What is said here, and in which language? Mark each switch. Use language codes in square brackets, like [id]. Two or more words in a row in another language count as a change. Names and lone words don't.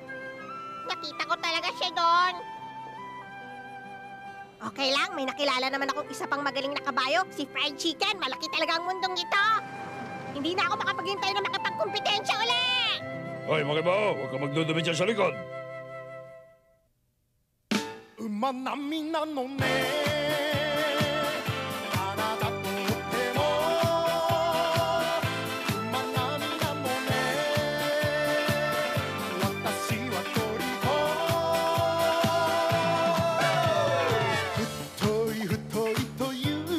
[tl] Nakita ko talaga siya doon. Okay lang, may nakilala naman akong isa pang magaling na kabayo, si Fried Chicken. Malaki talaga ang mundong ito. Hindi na ako makapaghintay na makapagkumpetensya uli. Hoy, Makibao, huwag ka magdudumi dyan sa likod. [ja] 馬並みなのねあなたとっても馬並みなのね私は虜太い太いという